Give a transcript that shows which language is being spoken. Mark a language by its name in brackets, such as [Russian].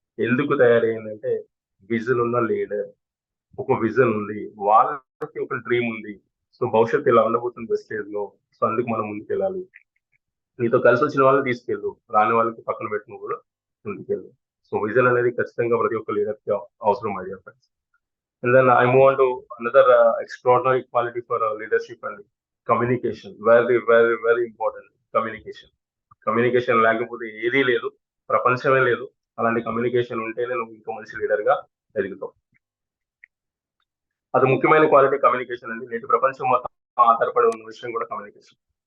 [Telugu] ఎందుకు తయారైందంటే విజన్ ఉన్న లీడర్, ఒక విజన్ ఉంది, వాళ్ళకి ఒక డ్రీమ్ ఉంది. సో భవిష్యత్తు ఇలా ఉండబోతుంది వెస్టేజ్ లో. సో అందుకు మనం ముందుకెళ్ళాలి. నీతో కలిసి వచ్చిన వాళ్ళని తీసుకెళ్ళు, రాని వాళ్ళకి పక్కన పెట్టిన కూడా ముందుకెళ్ళు. సో విజన్ అనేది ఖచ్చితంగా ప్రతి ఒక్క లీడర్ కి అవసరం [English] My dear friends. And then I move on to another extraordinary quality for leadership and communication. Very, very, very important. [Telugu] Communication లేకపోతే ఏదీ లేదు, ప్రపంచమే లేదు. అలాంటి కమ్యూనికేషన్ ఉంటేనే నువ్వు ఇంకో మంచి లీడర్ గా ఎదుగుతావు. అది ముఖ్యమైన క్వాలిటీ కమ్యూనికేషన్ అండి. నేటి ప్రపంచం మొత్తం ఆధారపడి ఉన్న విషయం కూడా కమ్యూనికేషన్.